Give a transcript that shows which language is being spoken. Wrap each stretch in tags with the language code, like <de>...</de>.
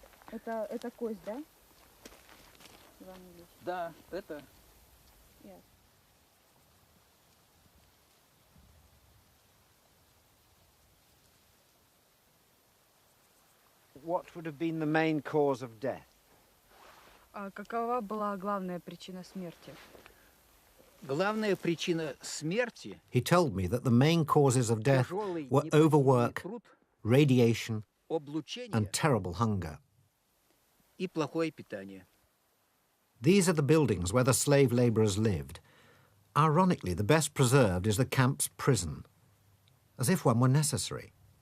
<ru>Это кость, да? Иван Ильич? Да, это.</ru> <en>Yes. What would have been the main cause of death?</en> <ru>Какова была главная причина смерти? Главная причина смерти</ru> <en>He told me that the main causes of death were overwork, radiation, and terrible hunger.</en> <ru>и плохое питание.</ru> <en>These are the buildings where the slave labourers lived. Ironically, the best preserved is the camp's prison, as if one were necessary.</en>